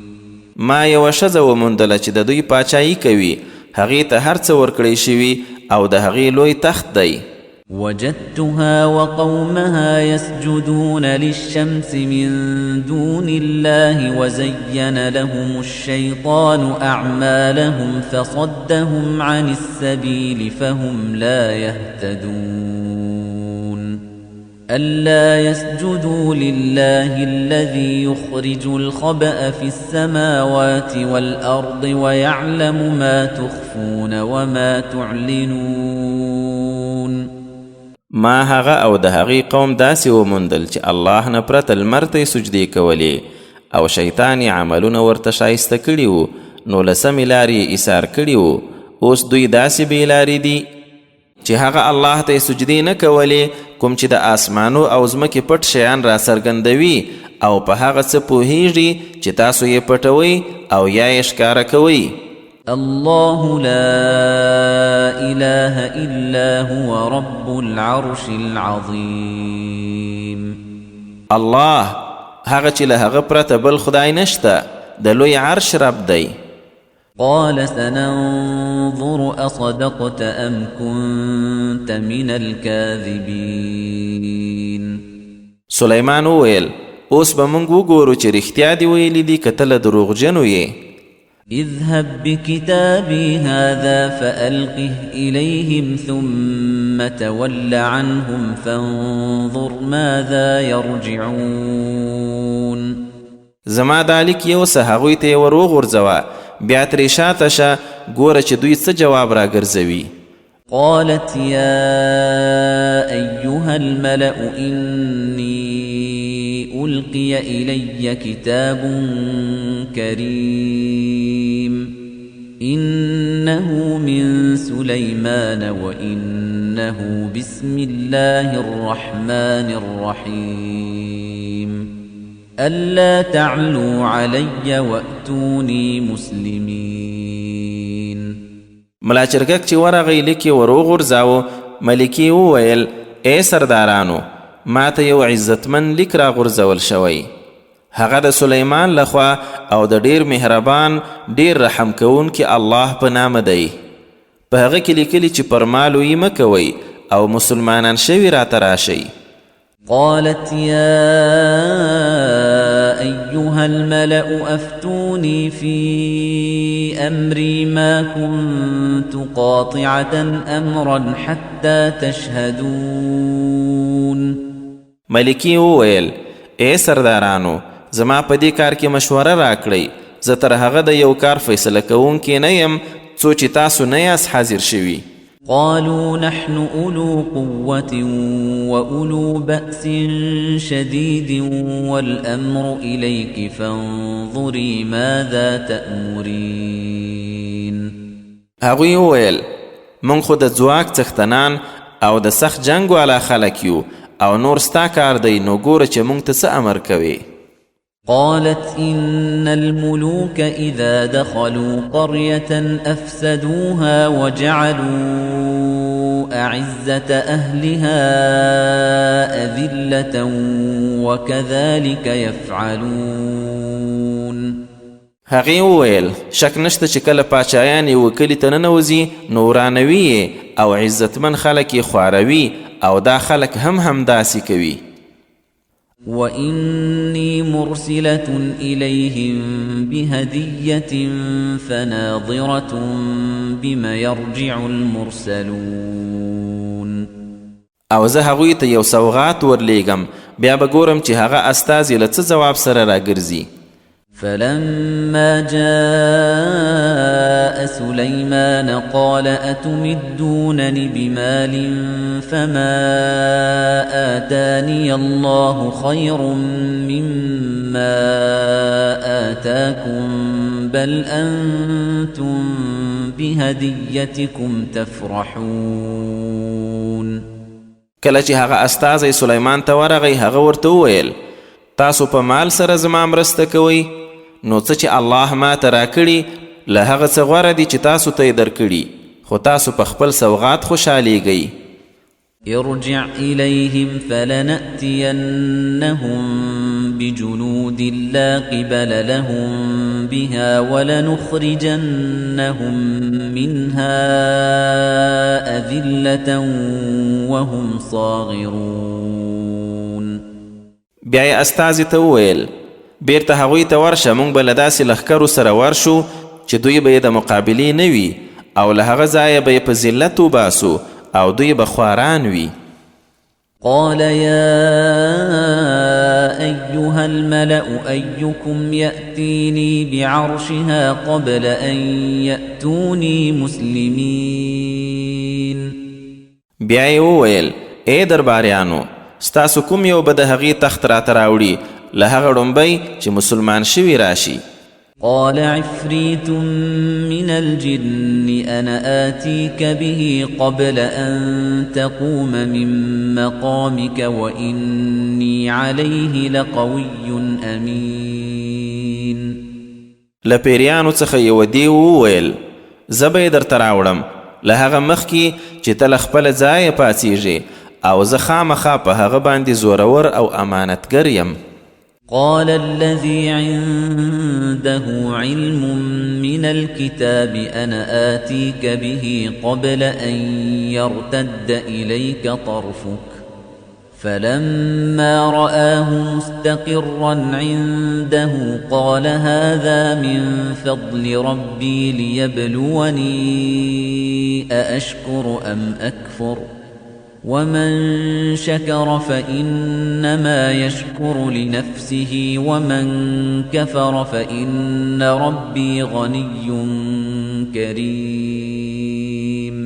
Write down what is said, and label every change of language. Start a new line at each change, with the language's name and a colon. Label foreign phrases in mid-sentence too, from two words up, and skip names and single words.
Pashto: ما یوه ښځه وموندله چې د دوی پاچایي کوي، هغې ته هر څه ورکړی شوي او د هغې لوی تخت دی.
Arabic: وجدتها وقومها يسجدون للشمس من دون الله وزين لهم الشيطان أعمالهم فصدهم عن السبيل فهم لا يهتدون. ألا يسجدوا لله الذي يخرج الخبأ في السماوات والأرض ويعلم ما تخفون وما تعلنون.
Pashto: ما هغه او د هغې قوم داسې وموندل چې الله نه پرته لمر ته یې سجدې کولې، او شیطان یې عملونه ورته ښایسته کړي وو، نو له سمې لارې یې ایثار کړي وو. اوس دوی داسې بې لارې دي چې هغه الله ته یې سجدې نه کولې کوم چې د آسمانو او ځمکې پټ شیان را څرګندوي، او په هغه څه پوهیږي چې تاسو یې پټوئ او یا یې ښکاره کوئ.
Arabic: الله لا إله إلا هو رب العرش العظيم.
Pashto: الله هغه چې له هغه پرته بل خدای نشته، د لوی عرش رب دی.
Arabic: قال سننظر أصدقت أم كنت من الكاذبين.
Pashto: سلیمان وویل: اوس به موږ وګورو چې رښتیا دې ویلي دي که ته له دروغجنو یې.
Arabic: اذهب بكتابي هذا فألقه إليهم ثم تول عنهم فانظر ماذا يرجعون.
Pashto: زما دا لیک یوسه هغوی ته یې ور وغورځوه، بیا ترې شاته شه ګوره چې دوی څه جواب راګرځوي.
Arabic: قالت يا أيها الملأ إني ألقي إلي كتاب كريم إنه من سليمان وإنه بسم الله الرحمن الرحيم ألا تعلوا علي وأتوني مسلمين.
Pashto: ملا چرګک چې ورغی لیک یې ور وغورځاوه، ملکې وویل: ای سردارانو، ما ته یو عزتمن لیک راغورځول شوی، هغه د سلیمان لخوا او د ډیر مهربان ډیر رحم کوونکي الله په نامه دی. په هغه کې لیکلي چې پر ما لویي مه کوئ او مسلمانان شوي راته راشئ.
Arabic: قالت يا أيها الملأ أفتوني في أمري ما كنت قاطعة أمرا حتى تشهدون.
Pashto: ملکی وویل ای سردارانو زما په دې کار کې مشوره راکړئ، زه تر هغه د یو کار فیصله کوونکی نه یم څو چې تاسو نه یاست حاضر شوي.
Arabic: قالوا نحن أولو قوة وأولو بأس شديد والأمر إليك فانظري ماذا تأمرين.
Pashto: هغوی وویل موږ خو د ځواک څښتنان او د سخت جنګ والا خلک یو او نور ستا کار دی، نو ګوره چې موږ ته څه امر کوي.
Arabic: قالت إن الملوك إذا دخلوا قرية أفسدوها وجعلوا أعزة أهلها أذلة وكذلك يفعلون.
Pashto: هغې وویل شک نشته چې کله پاچایان یوه کلي ته ننوځي نو ورانوي او عزتمن خلک یې خواروي او دا خلک هم داسې کوي.
Arabic: وإني مرسلة إليهم بهدية فناظرة بما يرجع المرسلون.
Pashto: او زه هغوی ته یو سوغات ورلیږم بیا به ګورم چې هغه استازي له څه ځواب سره راګرځي.
Arabic: فلما جاء سليمان قال أتمدونني بمال فما آتاني الله خير مما آتاكم بل أنتم بهديتكم تفرحون.
Pashto: کله چې هغه استازی سلیمان ته ورغی هغه ورته وویل تاسو په مال سره زما مرسته کوئ، نو څه چې الله ما ته راکړي له هغه څه غوره دي چې تاسو ته یې درکړي، خو تاسو په خپل سوغات خوشحالیږئ.
Arabic: ارجع إليهم فلنأتينهم بجنود لا قبل لهم بها ولنخرجنهم منها أذلة وهم صاغرون.
Pashto: بیا یې استازي ته وویل بیرته هغوی ته ورشه، موږ به له داسې لښکرو سره ورشو چې دوی به یې د مقابلې نه وي او له هغه ځایه به یې په ذلت وباسو او دوی به خواران وي.
Arabic: قال يا أيها الملأ أيكم يأتيني بعرشها قبل أن يأتوني مسلمين.
Pashto: بیا یې وویل ای درباریانو ستاسو کوم یو به د هغې تخت راته راوړي له هغه ړومبی چې مسلمان شوي راشي.
Arabic: قال عفريت من الجن أنا آتيك به قبل أن تقوم من مقامك وإني عليه لقوي أمين.
Pashto: له پیریانو څخه یوه دیو وویل زه به یې درته راوړم له هغه مخکې چې ته له خپله ځایه پاڅېږې او زه خامخا په هغه باندې زورور او امانتګر یم.
Arabic: قال الذي عنده علم من الكتاب أنا آتيك به قبل أن يرتد إليك طرفك فلما رآه مستقرا عنده قال هذا من فضل ربي ليبلوني أأشكر أم أكفر ومن شكر فإنما يشكر لنفسه ومن كفر فإن ربي غني كريم.